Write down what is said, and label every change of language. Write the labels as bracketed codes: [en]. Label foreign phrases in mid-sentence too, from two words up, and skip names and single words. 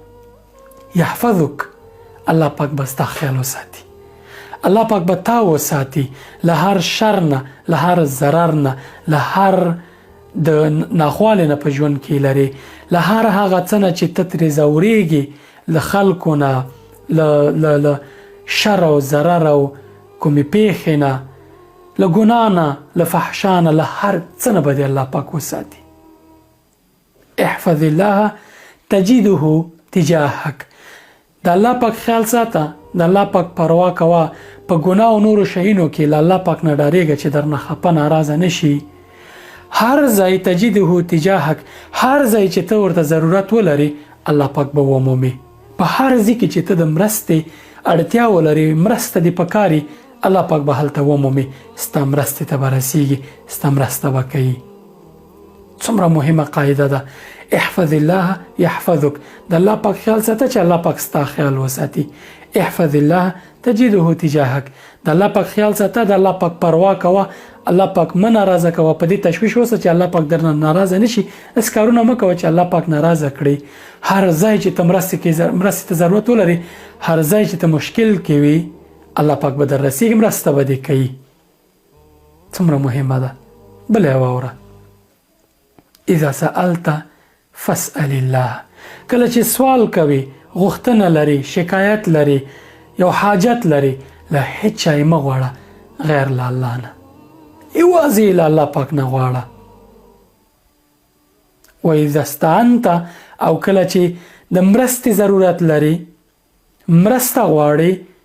[ar] یحفظک الله [ps] پاک به ستا خیال وساتي الله پاک به تا وساتي له هر شر نه له هر ضرر نه له هر د ناخوالې نه په ژوند کې لري له هر هغه څه نه چې ته ترې ځورېږي له خلکو نه له شر او ضرر او کومې پیښې نه له ګناه نه له فحشا نه له هر څه نه به دې الله پاک وساتي [ar] احفظ الله تجده تجاهک [ps] د الله پاک خیال ساته د الله پاک پروا کوه په ګناه او نورو شیانو کې له الله پاک نه ډارېږه چې درنه خفه ناراضه نه شي هر ځای [ar] تجده تجاهک [ps] هر ځای چې ته ورته ضرورت ولري الله پاک به ومومي په هر ځای کې چې ته د مرستې اړتیا ولري مرسته دې پکاري الله پاک به هلته ومومي ستا مرستې ته به رسیږي ستا مرسته به کوي څومره مهمه قاعده ده [ar] احفظ الله یحفظک [ps] د الله پاک خیال ساته چې الله پاک ستا خیال وساتي [ar] احفظ الله تجده تجاهک [ps] د الله پاک خیال ساته د الله پاک پروا کوه الله پاک مه ناراضه کوه په دې تشویش اوسه چې الله پاک درنه ناراضه نشي اس کارونه مه کوه چې الله پاک ناراضه کړي هر ځای چې ته مرستې ته ضرورت ولري هر ځای چې ته مشکل کې وي الله پاک به در رسیږي مرسته به دې کوي څومره مهمه ده بله یې واوره [ar] اذا سألت فاسأل الله [ps] کله چې سوال کوي غوښتنه لري شکایت لري یو حاجت لري له هیڅ چا یې مه غواړه غیر له الله نه یوازې له الله پاک نه غواړه [ar] و اذا استعنت [ps] او کله چې د مرستې ضرورت لري مرسته غواړي